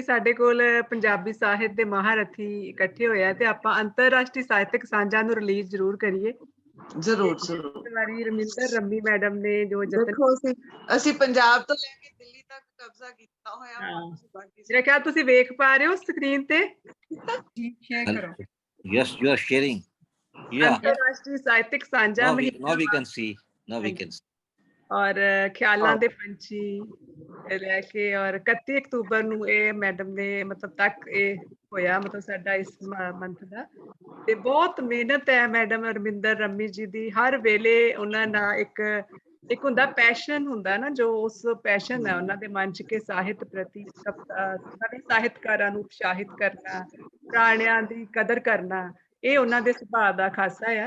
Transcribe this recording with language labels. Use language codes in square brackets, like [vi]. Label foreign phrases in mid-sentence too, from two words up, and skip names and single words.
[pa] ਸਾਡੇ ਕੋਲ ਪੰਜਾਬੀ ਸਾਹਿਤ ਦੇ ਮਹਾਰਥੀ ਇਕੱਠੇ ਹੋਏ ਆ ਤੇ ਆਪਾਂ ਅੰਤਰਰਾਸ਼ਟਰੀ ਸਾਹਿਤਕ ਸਾਂਝਾਂ ਨੂੰ ਰਿਲੀਜ਼ ਜ਼ਰੂਰ ਕਰੀਏ। ਜ਼ਰੂਰ ਇਸ ਵਾਰੀ ਰਮਿੰਦਰ ਰੰਮੀ ਮੈਡਮ ਨੇ ਜੋ ਯਤਨ ਦੇਖੋ ਅਸੀਂ ਪੰਜਾਬ ਤੋਂ ਲੈ ਕੇ ਦਿੱਲੀ ਤੱਕ ਕਬਜ਼ਾ ਕੀਤਾ ਹੋਇਆ ਵਾ। ਮੇਰੇ ਖਿਆਲ ਤੁਸੀਂ ਵੇਖ ਪਾ ਰਹੇ ਹੋ ਸਕਰੀਨ ਤੇ। ਸ਼ੇਅਰ ਕਰੋ। [en] Yes, you are sharing. Yeah. [pa] ਅੰਤਰਰਾਸ਼ਟਰੀ ਸਾਹਿਤਕ ਸਾਂਝਾ [en] Now we [pa] ਮਹੀਨਾ [en] can see. Now we can see. [pa] ਔਰ ਖਿਆਲਾਂ ਦੇ ਪੰਛੀ ਲੈ ਕੇ ਔਰ 31 ਅਕਤੂਬਰ ਨੂੰ ਇਹ ਮੈਡਮ ਨੇ ਮਤਲਬ ਤੱਕ ਇਹ ਹੋਇਆ ਮਤਲਬ ਸਾਡਾ ਇਸ ਮੰਥ ਦਾ। ਤੇ ਬਹੁਤ ਮਿਹਨਤ ਹੈ ਮੈਡਮ ਰਮਿੰਦਰ ਰੰਮੀ ਜੀ ਦੀ। ਹਰ ਵੇਲੇ ਉਹਨਾਂ ਨਾਲ ਇੱਕ ਹੁੰਦਾ ਪੈਸ਼ਨ ਹੁੰਦਾ ਨਾ, ਜੋ ਉਸ ਪੈਸ਼ਨ ਹੈ ਉਹਨਾਂ ਦੇ ਮਨ ਚ ਕਿ ਸਾਹਿਤ ਪ੍ਰਤੀ ਨਵੇਂ ਸਾਹਿਤਕਾਰਾਂ ਨੂੰ ਉਤਸ਼ਾਹਿਤ ਕਰਨਾ, ਪੁਰਾਣਿਆਂ ਦੀ ਕਦਰ ਕਰਨਾ, ਇਹ ਉਹਨਾਂ ਦੇ ਸੁਭਾਅ ਦਾ ਖਾਸਾ ਆ।